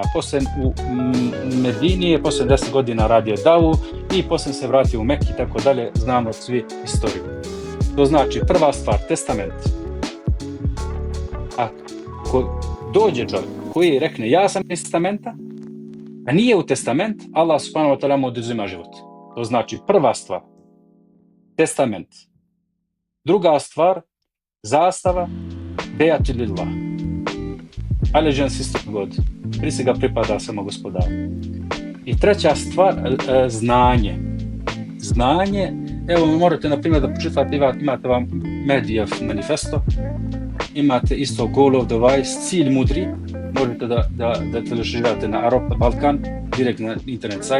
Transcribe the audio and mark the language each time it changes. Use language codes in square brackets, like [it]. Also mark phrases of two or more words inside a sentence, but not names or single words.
[bs] Poslije u Medini je poslije 10 godina radio davu i poslije se vratio u Meku i tako dalje. Znamo svi istoriju. To znači prva stvar, testament. Ako dođe čovjek koji rekne ja sam iz testamenta, a nije u testament, Allah [ar] سبحانه وتعالى [bs] mu oduzima život. To znači prva stvar, testament. Druga stvar, zastava, [ar] بيعتي لله. [en] Allegiance is to God. [bs] Prisega pripada samo Gospodaru. I treća stvar, znanje. Znanje, evo morate na primjer da pročitate, imate vam Mehdijev manifesto, imate isto Goal of the Wise, cilj mudri, možete da teležirate na Arab Balkan, direkt na internet sajt.